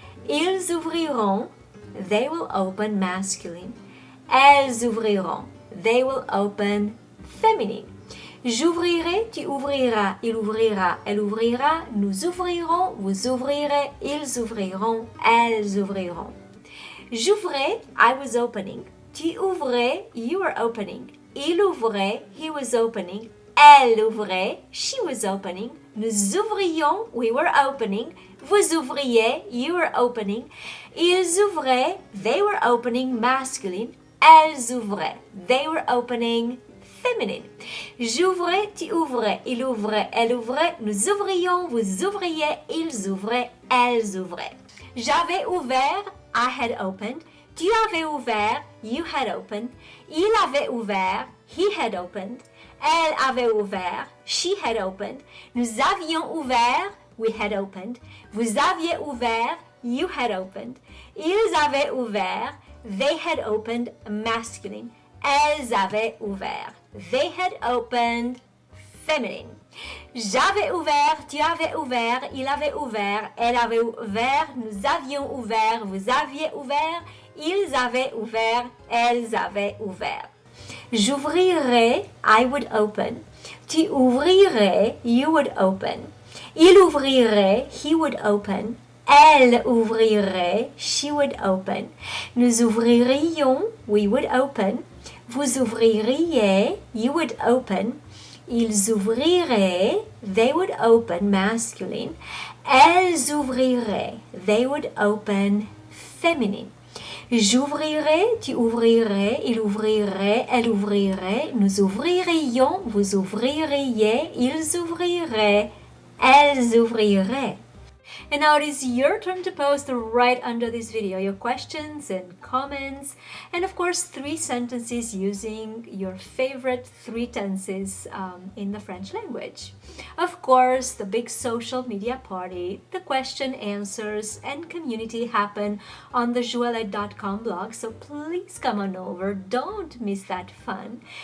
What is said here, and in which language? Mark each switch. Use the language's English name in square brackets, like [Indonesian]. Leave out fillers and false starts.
[French] Ils ouvriront, [English] they will open, masculine. [French] Elles ouvriront, [English] they will open, feminine. [French] J'ouvrirai, tu ouvriras, il ouvrira, elle ouvrira, nous ouvrirons, vous ouvrirez, ils ouvriront, elles ouvriront. J'ouvrais, [English] I was opening. [French] Tu ouvrais, [English] you were opening. [French] Il ouvrait, [English] he was opening. [French] Elle ouvrait, [English] she was opening. [French] Nous ouvrions, [English] we were opening. [French] Vous ouvriez, [English] you were opening. [French] Ils ouvraient, [English] they were opening, masculine. [French] Elles ouvraient, [English] they were opening, féminine. [French] J'ouvrais, tu ouvrais, il ouvrait, elle ouvrait, nous ouvrions, vous ouvriez, ils ouvraient, elles ouvraient. J'avais ouvert, [English] I had opened. [French] Tu avais ouvert, [English] you had opened. [French] Il avait ouvert, [English] he had opened. [French] Elle avait ouvert, [English] she had opened. [French] Nous avions ouvert, [English] we had opened. [French] Vous aviez ouvert, [English] you had opened. [French] Ils avaient ouvert, [English] they had opened, masculine. [French] Elles avaient ouvert. [English] They had opened, feminine. [French] J'avais ouvert, tu avais ouvert, il avait ouvert, elle avait ouvert, nous avions ouvert, vous aviez ouvert, ils avaient ouvert, elles avaient ouvert. J'ouvrirai, [English] I would open. [French] Tu ouvrirais, [English] you would open. [French] Il ouvrirait, [English] he would open. [French] Elle ouvrirait, [English] she would open. [French] Nous ouvririons, [English] we would open. [French] Vous ouvririez, [English] you would open. [French] Ils ouvriraient, [English] they would open, masculine. [French] Elles ouvriraient, [English] they would open, feminine. [French] J'ouvrirai, tu ouvrirais, il ouvrirait, elle ouvrirait. Nous ouvririons, vous ouvririez, ils ouvriraient, elles ouvriraient. [English] And now it is your turn to post right under this video your questions and comments, and of course 3 sentences using your favorite 3 tenses in the French language. Of course, the big social media party, the question answers and community happen on the Llyane.com blog, so please come on over, don't miss that fun.